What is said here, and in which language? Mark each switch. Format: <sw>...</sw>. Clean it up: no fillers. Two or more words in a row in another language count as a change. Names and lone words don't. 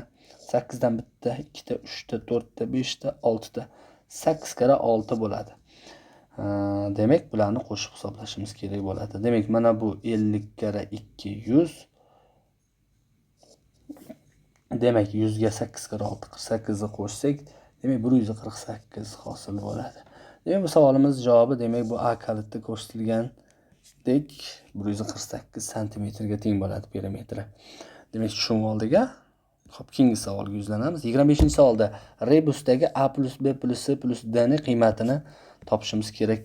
<uz>8 dan bitta, 2 ta, 3 ta, 4 ta, 5 ta, 6 ta. 8 kara 6 bo'ladi. Demak, bularni qo'shib hisoblashimiz kerak bo'ladi. Demak, mana bu 50 kara 200. Demak, 100 ga 8 kara 6, 48 ni qo'shsak, demak 148 hosil bo'ladi. Demak, bu savolimiz javobi demak bu A kalitda ko'rsatilgandek 148 cm ga teng bo'ladi perimetri. Demak, tushunib oldik-a? Xo'p, keyingi savolga yuzlanamiz. 25-savolda rebusdagi A plus B plus C plus D ning qiymatini topishimiz kerak.</uz>